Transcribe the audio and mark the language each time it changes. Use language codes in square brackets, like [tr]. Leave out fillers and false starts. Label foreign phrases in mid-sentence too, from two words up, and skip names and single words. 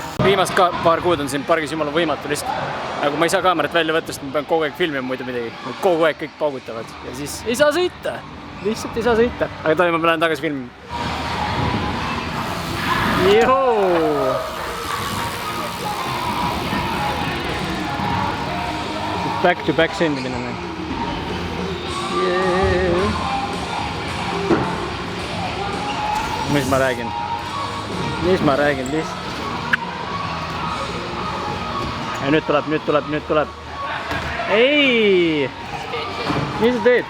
[et] viimast paar kuud on siin pargis jumala võimatu lihtsalt. Nagu ma ei saa kaamerat välja võtta, sest ma pean kogu aeg filmima muidu midagi. Kogu aeg kõik paugutavad ja siis ei saa sõita. Lihtsalt ei saa sõita. Aga tohi ma lähen tagasi filmima. Joo! [en] Back to back sõndimine. [et] Mis ma räägin lihtsalt. Ja nüüd tuleb. Ei! Mis sa teed?